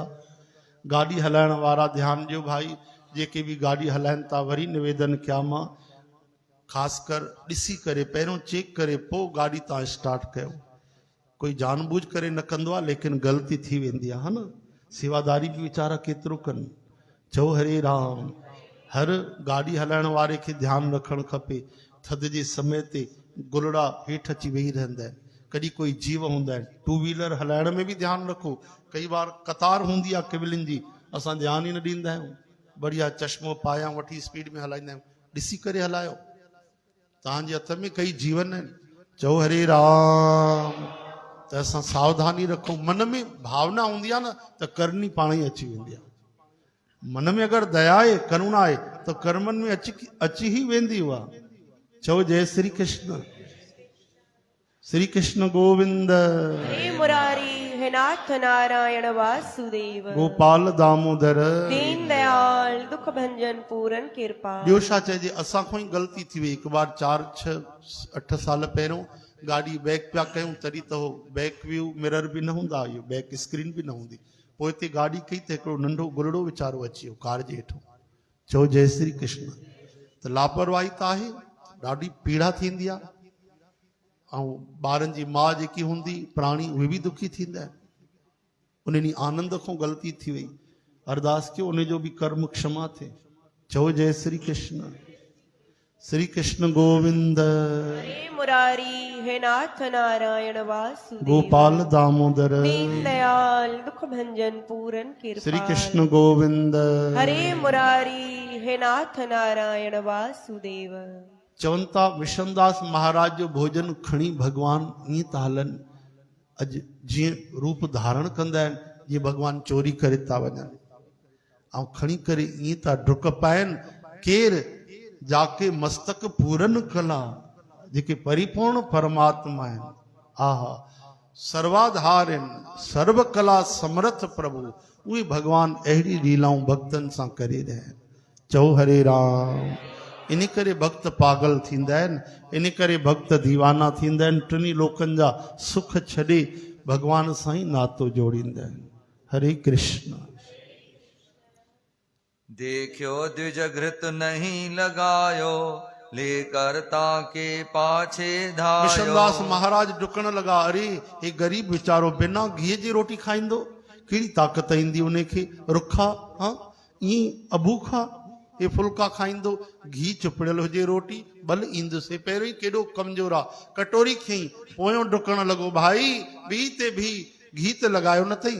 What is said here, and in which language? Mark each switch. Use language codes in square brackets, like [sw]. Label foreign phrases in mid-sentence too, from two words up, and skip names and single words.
[sd] गाॾी हलाइण वारा ध्यानु ॾियो भाई, जेके बि गाॾी हलाइनि था, वरी निवेदन कयां मां, ख़ासि कर ॾिसी करे पहिरियों चेक करे पोइ गाॾी तव्हां स्टार्ट कयो। कोई जानबूझ करे न कंदो आहे, लेकिन ग़लती थी वेंदी आहे, हा न। सेवादारी बि वीचारा केतिरो कनि। चओ हरे राम। हर गाॾी हलाइण वारे खे ध्यानु रखणु खपे, थधि जे समय ते गुलड़ा हेठि अची वेही रहंदा आहिनि, कॾहिं कोई जीव हूंदा आहिनि। [en] two wheeler [sd] हलाइण में बि ध्यानु रखो। कई बार कतार हूंदी आहे किविलिन जी, असां ध्यानु ई न ॾींदा आहियूं। बढ़िया चश्मो पायां वठी स्पीड में हलाईंदा आहियूं। ॾिसी करे हलायो, तव्हांजे हथ में कई जीवन आहिनि। चओ हरे राम। त असां सावधानी रखूं। मन में भावना हूंदी आहे न त करनी पाण ई अची वेंदी आहे। मन में अगरि दया आहे, करुणा आहे, त कर्मनि में अची ई वेंदी उहा। चओ जय श्री कृष्ण। श्री कृष्ण गोविंद। हे मुरारी हे नाथ नारायण वासुदेव। गोपाल दामोदर। [hi] दीन दयाल दुख भंजन पूरन कृपा। [sd] ॿियो छा चइजे, असांखो ई ग़लती थी वई। हिकु बार 4, 6, 8 साल पहिरियों गाॾी बैक पिया कयूं, तॾहिं त हो [en] back view mirror [sd] बि न हूंदा, इहो [en] back screen [sd] बि न हूंदी। पोइ हिते गाॾी कई त हिकिड़ो नंढो गुलड़ो वीचारो अची वियो कार जे हेठो। चओ जय श्री कृष्ण। त लापरवाही त आहे, ॾाढी पीड़ा थींदी आहे। ऐं ॿारनि जी माउ जेकी हूंदी, प्राणी, उहे बि दुखी थींदा आहिनि। उन ॾींहुं आनंद खां ग़लती थी वई। अरदास कयो उन जो बि कर्म क्षमा थिए। चओ जय श्री कृष्ण। श्री कृष्ण गोविंद। हे मुरारी हे नाथ नारायण वासुदेव। गोपाल दामोदर। [hi] दीन दयाल दुख भंजन पूरन कृपा। [sd] श्री कृष्ण गोविंद। हरे मुरारी हे नाथ नारायण वासुदेव। चवनि था विशनदास महाराज जो भोजन खणी भगवान ईअं था हलनि, अॼु जीअं रूप धारण कंदा आहिनि, जीअं भगवान चोरी करे था वञनि ऐं खणी करे ईअं था डुक पाइनि। [hi] केरु जाके मस्तक पूरन कला, [sd] जेके परिपूर्ण परमात्मा आहिनि। आहा, सर्वाधार आहिनि, [hi] सर्व कला समर्थ प्रभु, [sd] उहे भगवान अहिड़ी लीलाऊं भक्तनि सां करे रहिया आहिनि। चओ हरे राम। इन करे भक्त पागल थींदा आहिनि, इन करे भक्त दीवाना थींदा आहिनि। टिनी लोकनि जा सुख छॾे भगवान सां ई नातो जोड़ींदा आहिनि। हरे कृष्ण। [hi] देखो द्विज घृत नहीं लगायो, लेकर ताके पाछे धायो। [sd] विशनदास महाराज डुकण लगा, अरे हे गरीब वीचारो बिना घी जी रोटी खाईंदो, कहिड़ी ताक़त ईंदी उनखे। रुखा, हाँ ईअं अबूखा हे फुल्का खाईंदो, घी चुपड़ियल हुजे रोटी बल ईंदुसि। पहिरियों ई केॾो कमज़ोर आहे। कटोरी खई, पोयों डुकण लॻो, भाई भी ते भी घी त लॻायो न अथई।